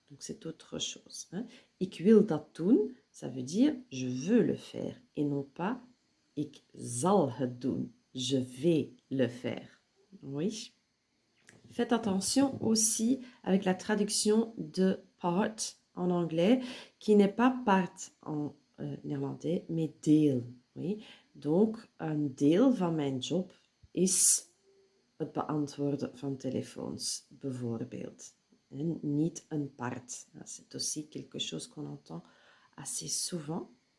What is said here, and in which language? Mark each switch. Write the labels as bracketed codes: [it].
[fr] Donc, c'est autre chose. Hein. [nl] Ik wil dat doen, [fr] ça veut dire je veux le faire et non pas [nl] ik zal het doen, [fr] je vais le faire. Oui. Faites attention aussi avec la traduction de part en anglais, qui n'est pas part en néerlandais, mais deel. Oui. Donc, [nl] een deel van mijn job is het beantwoorden van telefoons, bijvoorbeeld. En niet een part. [fr] C'est aussi quelque chose qu'on entend assez souvent.